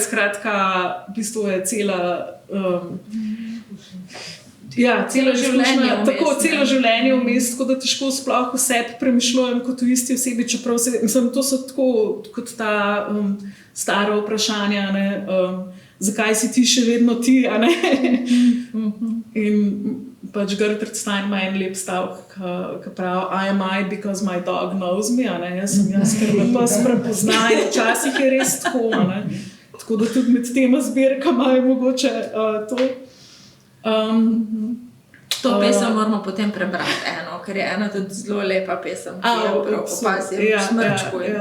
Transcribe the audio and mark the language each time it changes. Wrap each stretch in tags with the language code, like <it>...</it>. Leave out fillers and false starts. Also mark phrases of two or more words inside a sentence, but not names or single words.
<sl>Skratka, v bistvu je celo življenje vmes, tako da težko sploh o sebi premišljujem kot v isti osebi, čeprav mislim, to so tako kot ta stara vprašanja, zakaj si ti še vedno ti, In pač Gertrude Stein ima en lep stavek, ki pravi,</sl> <en>I am I because my dog knows me,</en> <sl>Jaz sem jaz, ker me pes prepozna, in včasih je res tako, Tako da tudi med tema zbirkama je mogoče to. To pesem moramo potem prebrati, ker je ena tudi zelo lepa pesem, ki je prav opazil v smrčku.</sl>